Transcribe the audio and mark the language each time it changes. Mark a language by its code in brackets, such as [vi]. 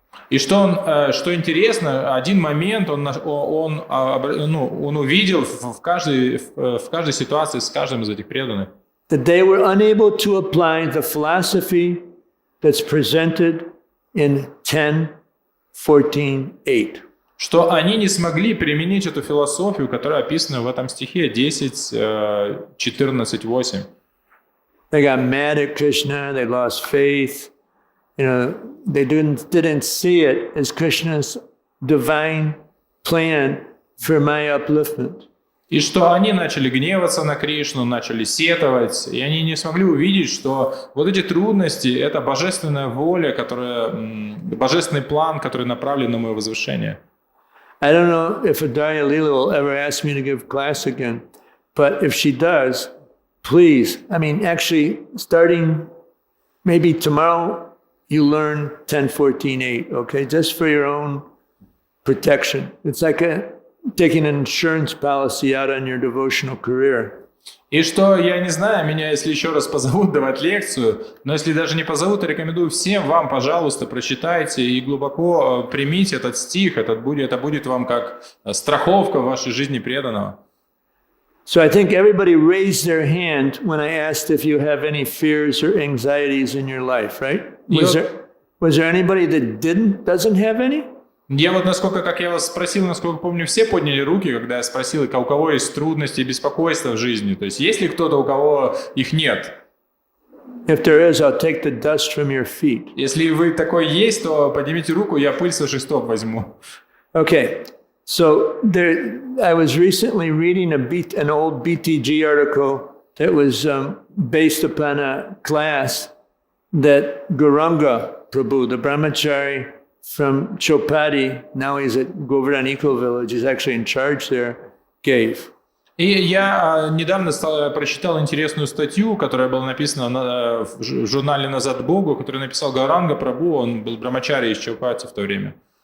[ru] И что интересно, один момент он увидел в каждой ситуации с каждым из этих преданных. [en] That they were unable to apply the philosophy that's presented in 10:14:8. [ru] Что они не смогли применить эту философию, которая описана в этом стихе 10:14:8. [en] They got mad at Krishna, they lost faith. You know, they didn't see it as Krishna's divine plan for my upliftment. [ru] И что они начали гневаться на Кришну, начали сетовать, и они не смогли увидеть, что вот эти трудности – это божественная воля, божественный план, который направлен на мое возвышение. [en] I don't know if Adarya Leela will ever ask me to give class again, but if she does, please, I mean, actually, starting maybe tomorrow, you learn 10:14:8, okay? Just for your own protection. It's like taking an insurance policy out on your devotional career. [ru] И что, я не знаю, меня если еще раз позовут давать лекцию, но если даже не позовут, рекомендую всем вам, пожалуйста, прочитайте и глубоко примите этот стих, это будет вам как страховка в вашей жизни преданного. [en] So I think everybody raised their hand when I asked if you have any fears or anxieties in your life, right? Was there anybody that doesn't have any? [ru] Я вот как я вас спросил, насколько помню, все подняли руки, когда я спросил, у кого есть трудности и беспокойства в жизни. То есть есть ли кто-то, у кого их нет? [en] If there is, I'll take the dust from your feet. [ru] Если вы такой есть, то поднимите руку, я пыль со шестов возьму. [en] Okay, so I was recently reading an old BTG article that was based upon a class that Gauranga Prabhu, the brahmachari from Chopati, now he's at Govardhan Eco Village, he's actually in charge there, gave. [ru] И я недавно прочитал интересную статью, которая была написана в журнале «Назад Богу», которую написал Гауранга Прабху, он был брамачари из Чопати в то время.